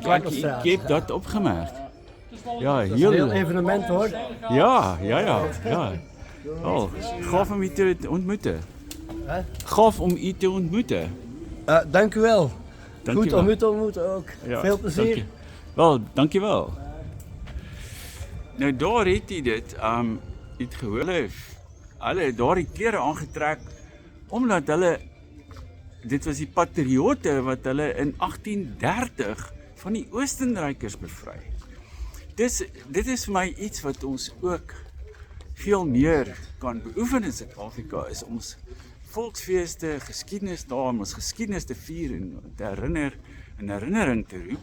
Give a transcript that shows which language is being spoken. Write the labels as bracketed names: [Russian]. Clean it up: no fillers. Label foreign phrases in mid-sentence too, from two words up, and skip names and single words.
[Dutch] heb dat opgemerkt. Ja, dat is een heel evenement hoor. Ja. Gaaf om u te ontmoeten. Gaaf om u te ontmoeten. Dank u wel. Dank Goed u wel. om u te ontmoeten ook. Ja, veel plezier. Dank je wel. [Afrikaans] Nou daar het hy dit, het gehoor, hulle het daar die klere aangetrek, omdat hulle, dit was die patriote wat hulle in 1830 van die Oostenrykers bevry. Dit is vir my iets wat ons ook veel meer kan beoefen in Suid-Afrika, is ons volksfeeste, geskiedenis daar, om ons geskiedenis te vier en te herinnering te roep.